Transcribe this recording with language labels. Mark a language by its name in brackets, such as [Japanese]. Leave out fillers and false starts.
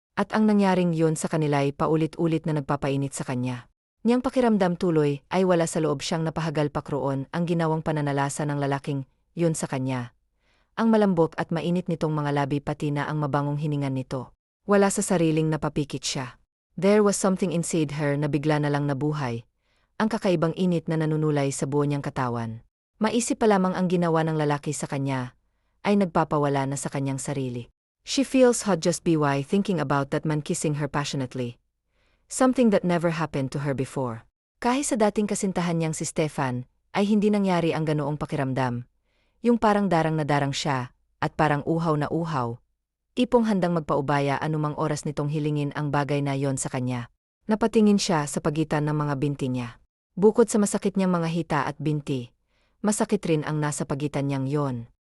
[Filipino] At ang nangyaring yun sa kanila ay paulit-ulit na nagpapainit sa kanya. Niyang pakiramdam tuloy ay wala sa loob siyang napahagal pakroon ang ginawang pananalasa ng lalaking yun sa kanya. Ang malambot at mainit nitong mga labi pati na ang mabangong hiningan nito. Wala sa sariling napapikit siya. [English] There was something inside her [Filipino] na bigla na lang nabuhay. Ang kakaibang init na nanunulay sa buo niyang katawan. Maisip pa lamang ang ginawa ng lalaki sa kanya ay nagpapawala na sa kanyang sarili. [English] She feels hot just by thinking about that man kissing her passionately. Something that never happened to her before. [Filipino] Kahit sa dating kasintahan niyang si Stefan, ay hindi nangyari ang ganoong pakiramdam. Yung parang darang na darang siya, at parang uhaw na uhaw. Ipong handang magpaubaya anumang oras nitong hilingin ang bagay na yon sa kanya. Napatingin siya sa pagitan ng mga binti niya. Bukod sa masakit niyang mga hita at binti, masakit rin ang nasa pagitan niyang yon.